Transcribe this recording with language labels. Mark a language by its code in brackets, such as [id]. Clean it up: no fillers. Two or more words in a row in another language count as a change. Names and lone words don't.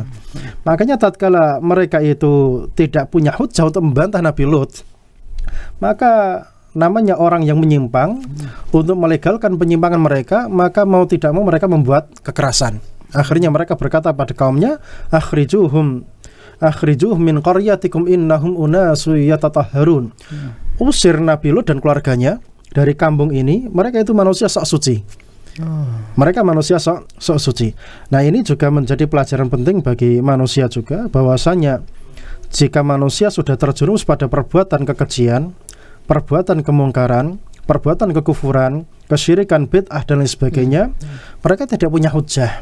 [id] Makanya tatkala mereka itu tidak punya hujjah untuk membantah Nabi Lut, maka namanya orang yang menyimpang, untuk melegalkan penyimpangan mereka, maka mau tidak mau mereka membuat kekerasan. Akhirnya mereka berkata pada kaumnya, [ar] أخرجوهم أخرجوه من قريتكم إنهم أناس يتطهرون. [id] Usir Nabi Lut dan keluarganya dari kampung ini, mereka itu manusia sok suci. Mereka manusia sok suci. Nah, ini juga menjadi pelajaran penting bagi manusia juga, bahwasanya jika manusia sudah terjerumus pada perbuatan kekejian, perbuatan kemungkaran, perbuatan kekufuran, kesyirikan, bid'ah dan lain sebagainya, mereka tidak punya hujah.